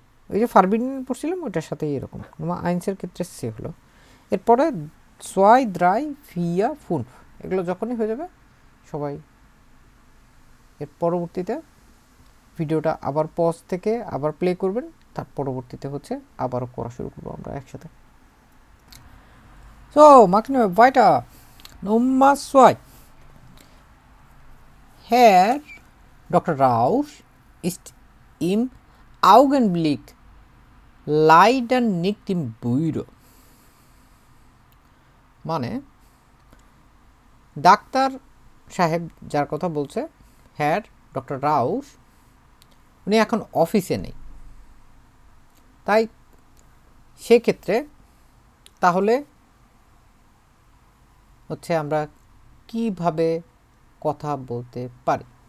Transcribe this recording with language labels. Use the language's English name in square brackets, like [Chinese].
[Bangla] ওই যে ফারবিন্ডেন পড়ছিলাম ওটার সাথে এরকম নোমা আইন্সের ক্ষেত্রে সে হলো এরপরে 2 3 4 5 এগুলো যখনই হয়ে যাবে সবাই এর পরবর্তীতে ভিডিওটা আবার পজ থেকে আবার প্লে করবেন তার পরবর্তীতে হচ্ছে আবারও করা শুরু করব আমরা একসাথে so [German] machen wir weiter Nummer 2 Herr Dr. Rausch ist im Augenblick leider nicht im Büro [Bangla] মানে ডাক্তার সাহেব যার কথা বলছে হ্যার ডক্টর রাউস উনি এখন অফিসে নেই, তাই সেক্ষেত্রে তাহলে হচ্ছে আমরা কিভাবে কথা বলতে পারি?